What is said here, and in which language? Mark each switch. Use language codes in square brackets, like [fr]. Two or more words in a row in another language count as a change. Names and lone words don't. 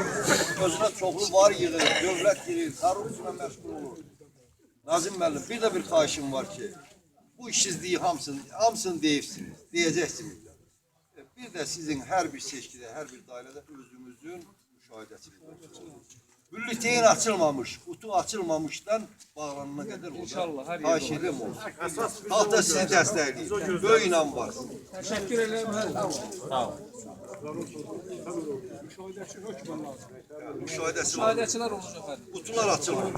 [az] Özünə çoxlu var yığır, dövlət girir, korrupsiyona məşğul olur. Nazim müəllim, bir də bir xahişim var ki, bu işsizliği hamısını deyəcəksiniz. Bir də sizin hər bir seçkidə, hər bir dairədə özünüzün müşahidəsiniz olsun. [tr] Bülletin açılmamış, kutu açılmamışdan bağlanana kadar olur. İnşallah her yerde olur. [az] Olsun. Hatta sizi dəstəkləyin. Böyük inan var. [tr] Teşekkür ederim. [az] Sağ olun. Müşahidəçilər olacaq. Müşahidəçilər olacaq. [tr] Kutular açılmamış.